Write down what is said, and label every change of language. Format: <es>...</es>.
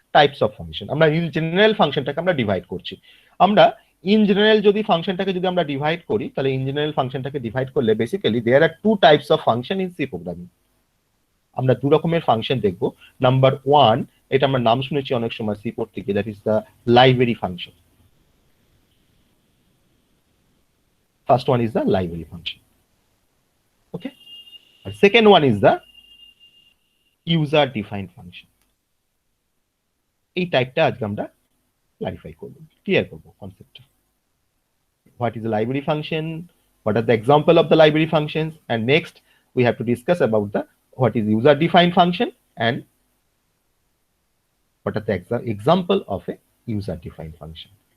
<en>types of function,</en> <bn>আমরা in general ফাংশনটাকে আমরা divide করছি। আমরা ইন জেনারেল যদি ফাংশনটাকে যদি আমরা ডিভাইড করি, তাহলে ইন জেনারেল ফাংশনটাকে ডিভাইড করলে basically</bn> <en>There are two types of function in C programming.</en> <bn>আমরা দু রকমের ফাংশন দেখবো। নাম্বার ওয়ান, এটা আমরা নাম শুনেছি অনেক সময় সি পড়তে গিয়ে,</bn> <en>That is the library function. First one is the library function. Okay. And second one is the user defined function.</en> <bn>এই টাইপটা আজকে আমরা ক্লারিফাই করব, ক্লিয়ার করব কনসেপ্টটা।</bn> <en>What is the library function? What are the example of the library functions? And next we have to discuss about the what is user defined function and what are the example of a user defined function.</en>